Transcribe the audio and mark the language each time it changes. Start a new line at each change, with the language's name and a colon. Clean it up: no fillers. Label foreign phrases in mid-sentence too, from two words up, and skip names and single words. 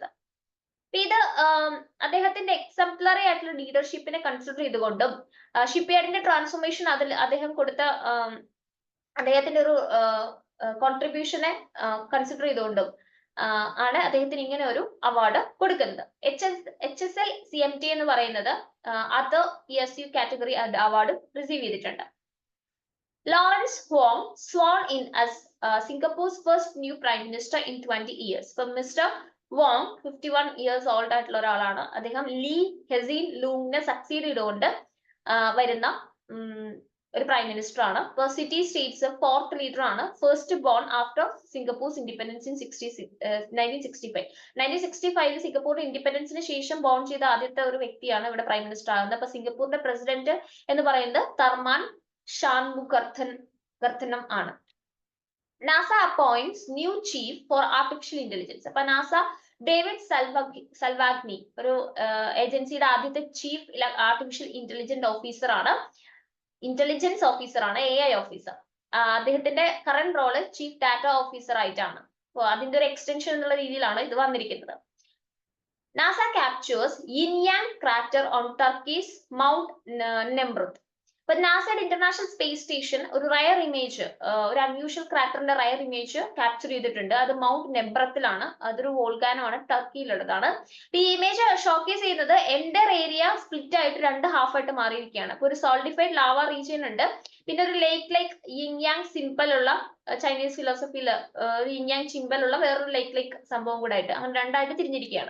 Malayalam: ഇത് അദ്ദേഹത്തിന്റെ എക്സംപ്ലറി ആയിട്ടുള്ള ലീഡർഷിപ്പിനെ കൺസിഡർ ചെയ്തുകൊണ്ടും ഷിപ്പ്യാർഡിന്റെ ട്രാൻസ്ഫോർമേഷൻ അതിൽ അദ്ദേഹം കൊടുത്ത അദ്ദേഹത്തിന്റെ ഒരു കോൺട്രിബ്യൂഷനെ കൺസിഡർ ചെയ്തുകൊണ്ടും ആണ് അദ്ദേഹത്തിന് ഇങ്ങനെ ഒരു അവാർഡ് കൊടുക്കുന്നത്. HSL CMT എന്ന് പറയുന്നത്
English: other PSU category award receive
Malayalam: ചെയ്തിട്ടുണ്ട്.
English: ലോറൻസ് ഹോങ് sworn in as Singapore's first new prime minister in 20 years. So Mr. Wong 51 years old
Malayalam: ആയിട്ടുള്ള ഒരാളാണ്. അദ്ദേഹം ലീ ഹെസീൻ ലൂങ്ങിനെ സക്സീഡ് ചെയ്തുകൊണ്ട് വരുന്ന ഒരു
English: prime minister
Malayalam: ആണ്.
English: city states 4th leader
Malayalam: ആണ്.
English: first born after Singapore's independence in 1965.
Malayalam: 1965 സിംഗപ്പൂർ ഇൻഡിപെൻഡൻസിന് ശേഷം ബോൺ ചെയ്ത ആദ്യത്തെ ഒരു വ്യക്തിയാണ് ഇവിടെ
English: prime minister
Malayalam: ആകുന്നത്. അപ്പൊ സിംഗപ്പൂരിന്റെ പ്രസിഡന്റ് എന്ന് പറയുന്നത് തർമാൻ ഷാൻമുഖർത്തനം ആണ്.
English: NASA appoints new chief for artificial intelligence.
Malayalam: അപ്പൊ നാസ ഡേവിഡ് സൽവാഗ്നി ഒരു ഏജൻസിയുടെ ആദ്യത്തെ
English: chief artificial intelligence officer
Malayalam: ആണ്,
English: AI officer.
Malayalam: അദ്ദേഹത്തിന്റെ
English: current role chief data officer
Malayalam: ആയിട്ടാണ്. അപ്പൊ അതിന്റെ ഒരു എക്സ്റ്റൻഷൻ എന്നുള്ള രീതിയിലാണ് ഇത് വന്നിരിക്കുന്നത്.
English: NASA captures Yin-Yang crater on Turkey's Mount Nemrut.
Malayalam: അപ്പൊ നാസയുടെ ഇന്റർനാഷണൽ സ്പേസ് സ്റ്റേഷൻ ഒരു
English: rare image,
Malayalam: ഒരു അൺയൂഷ്വൽ ക്രാറ്ററിന്റെ
English: rare image capture
Malayalam: ചെയ്തിട്ടുണ്ട്. അത് മൗണ്ട് നെബ്രത്തിലാണ്, അതൊരു വോൾക്കാനോ ആണ്, ടർക്കിയിലുള്ളതാണ്. ഈ
English: image showcase
Malayalam: ചെയ്യുന്നത്
English: entire area split
Malayalam: ആയിട്ട് 2 ഹാഫായിട്ട് മാറിയിരിക്കുകയാണ്. അപ്പൊ ഒരു
English: solidified lava region
Malayalam: ഉണ്ട്, പിന്നെ ഒരു
English: like Yin symbol
Malayalam: ഉള്ള
English: Chinese philosophy
Malayalam: ഒരു
English: Yin symbol
Malayalam: ഉള്ള വേറൊരു ലൈക്ക് സംഭവം കൂടെ ആയിട്ട് അങ്ങനെ രണ്ടായിട്ട് തിരിഞ്ഞിരിക്കുകയാണ്.